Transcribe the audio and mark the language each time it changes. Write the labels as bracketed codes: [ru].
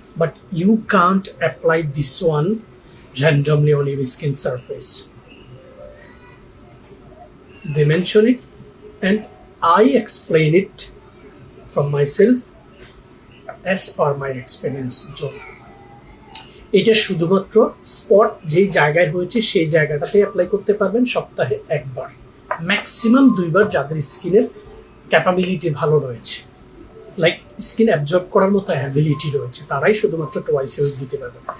[en] But you can't apply this one randomly on your skin surface. They mention it and I explain it from myself as per my experience. [bn] এটা শুধুমাত্র spot যেই জায়গায় হয়েছে সেই জায়গাটাতে apply করতে পারবেন সপ্তাহে একবার, ম্যাক্সিমাম 2বার, যাদের স্কিনের ক্যাপাবিলিটি ভালো রয়েছে, লাইক স্কিন অ্যাবজর্ব করার মতো অ্যাবিলিটি রয়েছে, তারাই শুধুমাত্র টোয়াইস এ উইক দিতে পারবে।